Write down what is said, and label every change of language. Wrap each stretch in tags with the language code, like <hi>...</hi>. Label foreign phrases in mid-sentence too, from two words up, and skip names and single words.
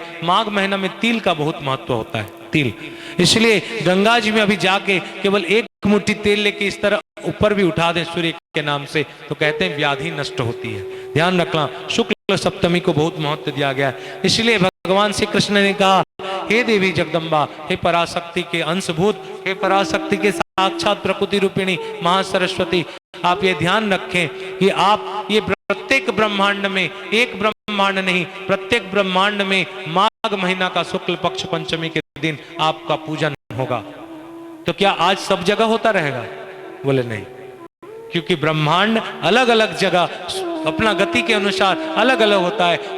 <hi>माघ महीना में तिल का बहुत महत्व होता है, तिल। इसलिए गंगा जी में अभी जाके केवल एक मुट्ठी तेल लेके इस तरह ऊपर भी उठा दें सूर्य के नाम से, तो कहते हैं व्याधि नष्ट होती है। ध्यान रखना, शुक्ल सप्तमी को बहुत महत्व दिया गया है। इसलिए भगवान श्री कृष्ण ने कहा, हे देवी जगदम्बा, हे पराशक्ति के अंशभूत, हे पराशक्ति के साक्षात प्रकृति रूपिणी महासरस्वती, आप ये ध्यान रखें कि आप ये प्रत्येक ब्रह्मांड में, एक ब्रह्मांड नहीं, प्रत्येक ब्रह्मांड में माघ महीना का शुक्ल पक्ष पंचमी के दिन आपका पूजन होगा। तो क्या आज सब जगह होता रहेगा? बोले नहीं, क्योंकि ब्रह्मांड अलग अलग जगह अपना गति के अनुसार अलग अलग होता है।</hi>